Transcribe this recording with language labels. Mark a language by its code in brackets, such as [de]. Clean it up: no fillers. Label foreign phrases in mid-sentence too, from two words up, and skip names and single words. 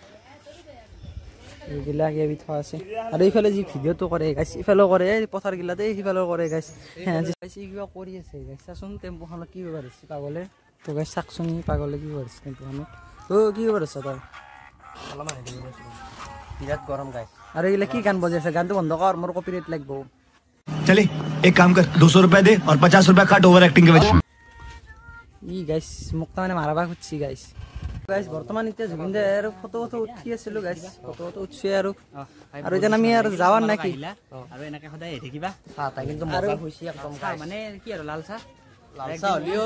[as] এইবিলাক এবি থোৱা আছে আৰু এইফালে যি ভিডিঅ'টো কৰে গাইছ ইফালেও কৰে এই পথাৰগিলাতে সিফালেও কৰে গাইছ কিবা কৰি আছে গাইছ চাচোন টেম্পুখনত কি কৰিব ধৰিছে পাগলে তো গাইছ চাকচোন পাগলে কি কৰিছে টেম্পুখনত কি কৰিব ধৰিছ তই বিৰাট গৰম গাইছ আৰু এইগিলা কি গান বজাই আছে গানটো বন্ধ কৰ মোৰ কপিৰাইট লাগিব [hi] चले एक काम कर 200 रुपए दे और 50 रुपए काट [en] over acting [hi] के वजह [as] ই গাইছ মোক তাৰমানে মাৰাবা খুজিছি গাইছ বৰ্তমান এতিয়া জুবিন দাৰ ফটো উঠি আছিলো গাইছ ফটো উঠছি আৰু এতিয়া আমি আৰু যাৱাৰ নাকি আৰু এনেকৈ সদায় আহি থাকিবা চাহ তাহ কিন্তু মজা হৈছে একদম মানে কি আৰু লাল চাহ হ'লেও